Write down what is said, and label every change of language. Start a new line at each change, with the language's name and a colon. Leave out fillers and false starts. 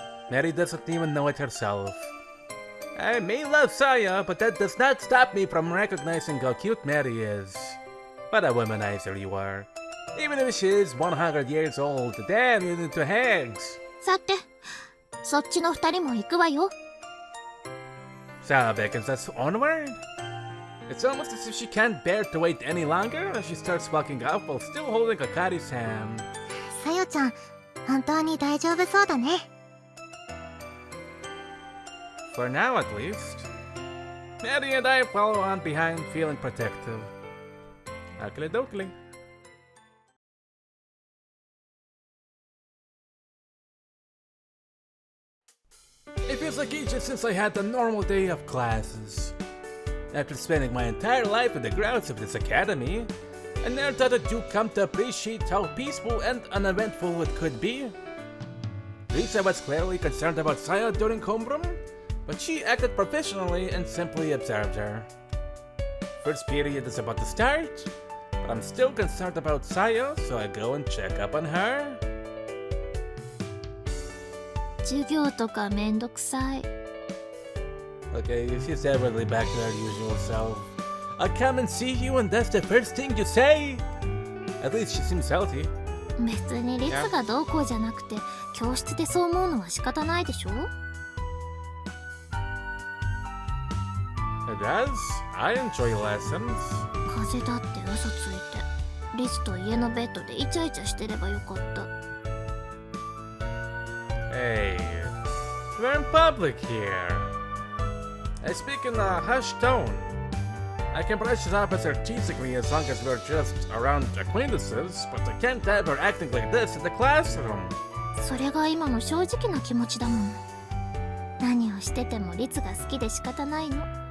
English: Mary doesn't even know it herself. I may love Sayo, but that does not stop me from recognizing how cute Mary is. What a womanizer you are. Even if she is 100 years old, damn, you need to hangs.
Japanese: さて、そっちの二人も行くわよ。
English: Sayo beckons us onward. It's almost as if she can't bear to wait any longer as she starts walking off while still holding Akari's hand.
Japanese: さよちゃん、本当に大丈夫そうだね。
English: For now, at least. Mary and I follow on behind, feeling protective. Oakley dokley. It feels like ages since I had a normal day of classes. After spending my entire life in the grounds of this academy, I never thought I do come to appreciate how peaceful and uneventful it could be. Lisa was clearly concerned about Sayo during homeroom, but she acted professionally and simply observed her. First period is about to start, but I'm still concerned about Sayo, so I go and check up on her.
Japanese: 授業とかめんどくさい。
English: Okay, she's definitely back to her usual self. I'll come and see you and that's the first thing you say? At least she seems healthy.
Japanese: 別にリツがどうこうじゃなくて、教室でそう思うのは仕方ないでしょ。
English: It does. I enjoy lessons.
Japanese: 風邪だって嘘ついて、リツと家のベッドでイチャイチャしてればよかった。
English: Hey, we're in public here. I speak in a hushed tone. I can brush it off as artistically as long as we're just around acquaintances, but I can't have her acting like this in the classroom.
Japanese: それが今の正直な気持ちだもん。何をしててもリツが好きで仕方ないの。